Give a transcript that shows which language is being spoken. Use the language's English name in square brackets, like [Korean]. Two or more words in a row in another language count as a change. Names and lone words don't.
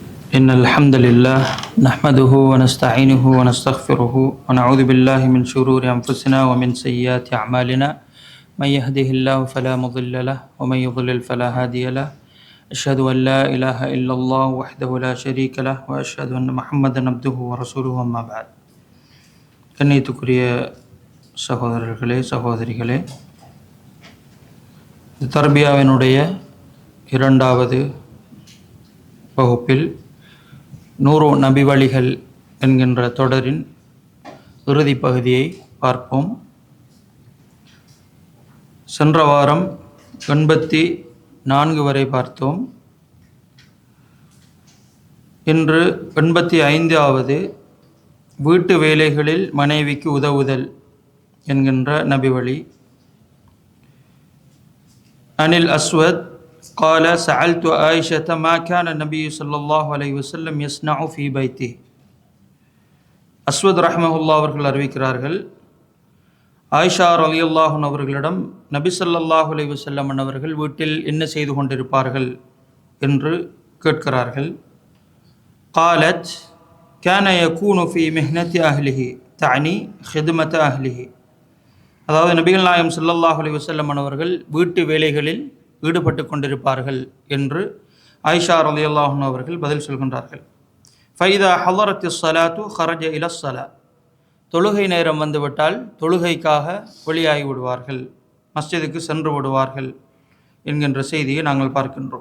[Arabic] إن الحمد لله نحمده ونستعينه ونستغفره ونعوذ بالله من شرور أنفسنا ومن سيئات أعمالنا من يهده الله فلا مضل له ومن يضلل فلا هادي له أشهد أن لا إله إلا الله وحده لا شريك له وأشهد أن محمدا عبده ورسوله أما بعد. [Tamil] கண்ணியத்துக்குரிய சகோதரர்களே சகோதரிகளே, தர்பியாவினுடைய இரண்டாவது வகுப்பில் 100 நபி வழிகள் என்கின்ற தொடரின் இறுதி பகுதியை பார்ப்போம். சென்ற வாரம் 84 வரை பார்த்தோம். இன்று 85வது வீட்டு வேலைகளில் மனைவிக்கு உதவுதல் என்கின்ற நபி வழி. [Arabic] عن الأسود قال سألت عائشة ما كان النبي صلى الله عليه وسلم يصنع في بيته. [Tamil] அஸ்வத் ரஹ்மஹுல்லாஹ் அவர்கள் அறிவிக்கிறார்கள், ஆயிஷா [Arabic] رضي الله عنها [Tamil] அவர்களிடம் நபி [Arabic] صلى الله عليه وسلم [Tamil] அவர்கள் வீட்டில் என்ன செய்து கொண்டிருப்பார்கள் என்று கேட்கிறார்கள். [Arabic] قالت كان يكون في مهنة أهله تعني خدمة أهله. [Tamil] அதாவது நபிகள் நாயகம் [Arabic] صلى الله عليه وسلم [Tamil] அவர்கள் வீட்டு வேலைகளில் ஈடுபட்டு கொண்டிருப்பார்கள் என்று ஆயிஷா [Arabic] رضي الله عنها [Tamil] அவர்கள் பதில் சொல்கின்றார்கள். [Arabic] فإذا حضرت الصلاة خرج إلى الصلاة. [Tamil] தொழுகை நேரம் வந்துவிட்டால் தொழுகைக்காக வெளியாகி விடுவார்கள், மஸ்ஜிதுக்கு சென்று விடுவார்கள் என்கின்ற செய்தியை நாங்கள் பார்க்கின்றோம்.